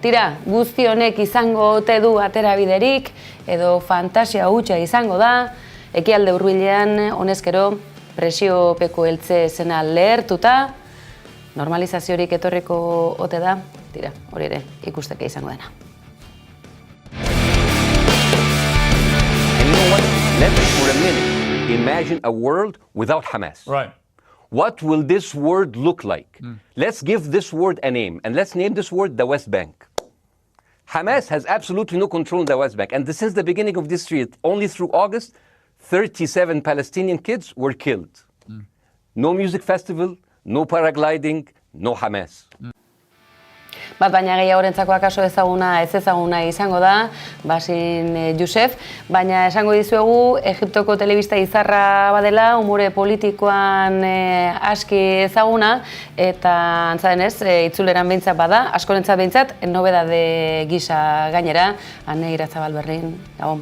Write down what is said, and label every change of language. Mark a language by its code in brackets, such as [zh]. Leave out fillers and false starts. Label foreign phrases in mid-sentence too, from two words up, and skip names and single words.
[eu] Tira, guzti honek izango ote du aterabiderik, edo fantasia hutsa izango da, ekialde hurbilean honezkero presiopeko heltze zena lehertuta, normalizaziorik etorriko ote da, tira, hori ere ikusteke izango dena. [en] And you know what? Let's for a minute imagine a world without Hamas. Right. What will this world look like? Let's give this word a name, and let's name this word the West Bank. Hamas has absolutely no control in the West Bank, and since the beginning of this year, only through August, 37 Palestinian kids were killed. No music festival, no paragliding, no Hamas. [eu] Bat baina gehiagorentzako akaso ezaguna ez ezaguna izango da, Basin Youssef, baina esango dizuegu Egiptoko telebista izarra badela, umore politikoan aski ezaguna, eta antza denez, itzuleran behintzat bada, askorentzat behintzat, nobedade gisa gainera, Ane Irazabal Berrin, gabon.